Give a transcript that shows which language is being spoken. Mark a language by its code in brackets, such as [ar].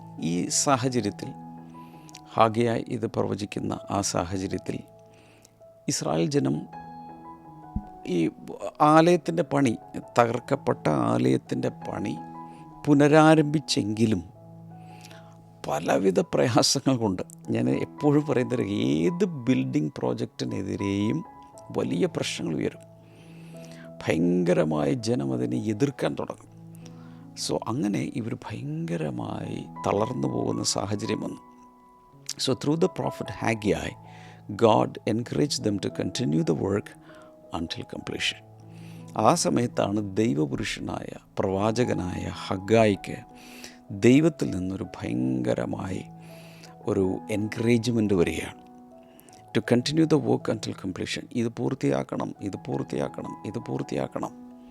[ml] ഈ സാഹചര്യത്തിൽ, ഹഗ്ഗായി ഇത് പ്രവചിക്കുന്ന ആ സാഹചര്യത്തിൽ, ഇസ്രായേൽ ജനം ഈ ആലയത്തിൻ്റെ പണി, തകർക്കപ്പെട്ട ആലയത്തിൻ്റെ പണി പുനരാരംഭിച്ചെങ്കിലും പലവിധ പ്രയാസങ്ങൾ കൊണ്ട്, ഞാൻ എപ്പോഴും പറയുന്നത്, ഏത് ബിൽഡിംഗ് പ്രോജക്റ്റിനെതിരെയും വലിയ പ്രശ്നങ്ങൾ ഉയരും. ഭയങ്കരമായ ജനം അതിനെ എതിർക്കാൻ തുടങ്ങും. സോ അങ്ങനെ ഇവർ ഭയങ്കരമായി തളർന്നു പോകുന്ന സാഹചര്യം വന്നു. [en] So through the prophet Haggai, God encouraged them to continue the work until completion. [ml] ആ സമയത്താണ് ദൈവപുരുഷനായ പ്രവാചകനായ ഹഗ്ഗായിക്ക് ദൈവത്തിൽ നിന്നൊരു ഭയങ്കരമായി ഒരു എൻകറേജ്മെൻറ്റ് വരികയാണ്. [en] To continue the work until completion. [ml] ഇത് പൂർത്തിയാക്കണം.